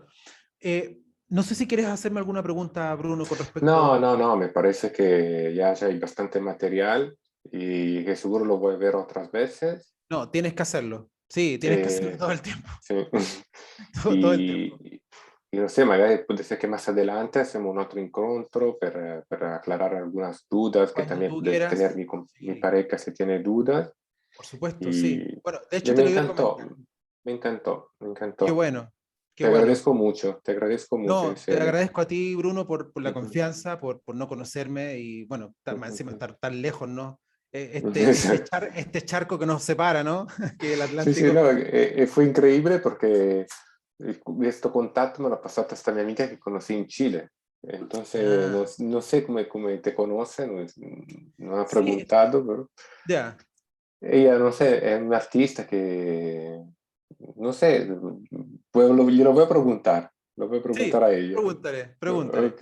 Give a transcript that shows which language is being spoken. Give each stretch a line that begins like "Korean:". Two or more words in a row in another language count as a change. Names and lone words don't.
Spanish: No sé si quieres hacerme alguna pregunta, Bruno, con No, respecto. no, no, me parece que ya hay bastante material y que seguro lo voy a ver otras veces. No, tienes que hacerlo. Sí, tienes que hacerlo todo el tiempo. Sí. Todo el tiempo. Y, y no sé,
Italian: magari può essere che
Spanish: más adelante hacemos un otro
Italian: incontro per
Spanish: aclarar algunas dudas, que Cuando también tú de tener quieras. mi Sí, pareja si tiene dudas. por supuesto, Y, sí. Bueno, de y hecho te lo iba a comentar. me encantó, me Qué encantó. bueno, qué bueno. Te agradezco mucho, en No, te serio. agradezco a ti, Bruno, por la Ujú, confianza, por no conocerme y, bueno, más ujú, encima ujú. estar tan lejos, ¿no? Este charco que nos separa, ¿no? Que el Sí, sí, Atlántico. no, fue increíble porque
Italian: questo contatto me l'ha passato esta mia amica che conocí in Chile.
Spanish: Entonces, no, Ah, no sé cómo te conoce, no, no ha sí, preguntado, pero ya. ella, no sé, es una artista que, no sé, glielo voy a preguntar, lo voy a preguntar Sí, a ella. pregúntale, pregúntale.